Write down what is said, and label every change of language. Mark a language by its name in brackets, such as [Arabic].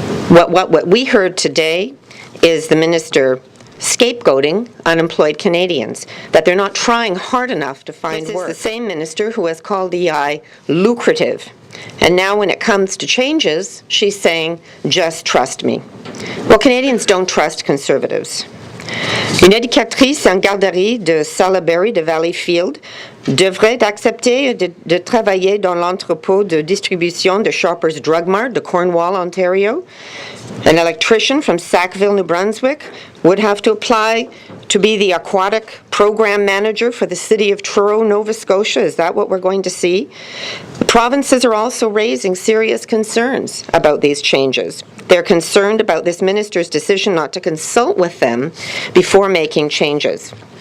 [English] What we heard today is the minister scapegoating unemployed Canadians, that they're not trying hard enough to find work. This is the same minister who has called EI lucrative. And now when it comes to changes, she's saying, just trust me. Well, Canadians don't trust Conservatives. [French] Une éducatrice en garderie de Salaberry de Valleyfield devrait accepter de travailler dans l'entrepôt de distribution de Shoppers Drug Mart de Cornwall, Ontario. [English] An electrician from Sackville, New Brunswick would have to apply to be the aquatic program manager for the city of Truro, Nova Scotia. Is that what we're going to see? The provinces are also raising serious concerns about these changes. They're concerned about this minister's decision not to consult with them before making changes.